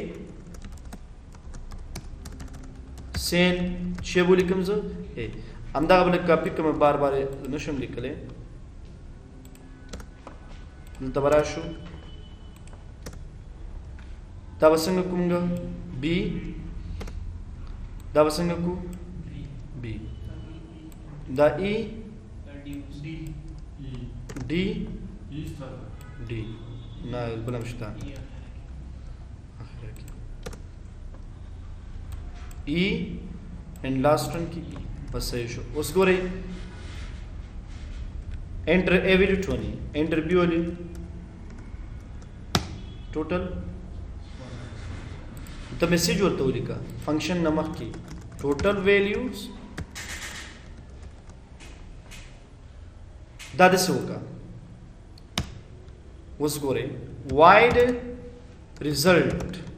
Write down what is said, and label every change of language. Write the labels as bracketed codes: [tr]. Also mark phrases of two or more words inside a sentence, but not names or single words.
[ps] سین چې بولی کوم زه A همدغه بل کاپی کوم بار نشم لیکلی دلته به راشو دا به څنګه کومګه B دا به څنګه کو B دا E D نه بل هم شته E [en] and last one [ps] کی بس صحیح شو اوس ګورئ [en] enter A value 20 enter B value [ps] ټوټل ته میسج ورته ولیکه فنکشن نمخ کی [en] total values [ps] دا د څه وکړه اوس ګورئ [en] valid result